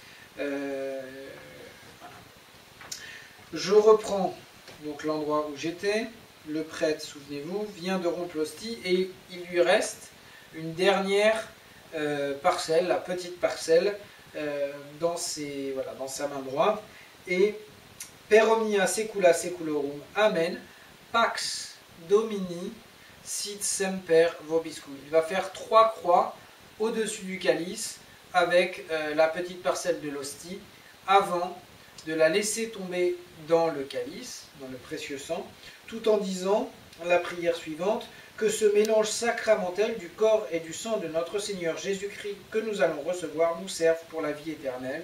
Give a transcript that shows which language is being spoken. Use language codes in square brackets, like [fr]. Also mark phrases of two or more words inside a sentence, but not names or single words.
[fr] Voilà. Je reprends donc l'endroit où j'étais. Le prêtre, souvenez-vous, vient de rompre l'hostie et il lui reste une dernière parcelle, la petite parcelle, dans sa main droite. [la] Et Per omnia secula seculorum, Amen, Pax Domini, sit semper vobiscum. [fr] Il va faire 3 croix au-dessus du calice avec la petite parcelle de l'hostie avant de la laisser tomber dans le calice, dans le précieux sang, tout en disant la prière suivante, que ce mélange sacramentel du corps et du sang de notre Seigneur Jésus-Christ que nous allons recevoir nous serve pour la vie éternelle.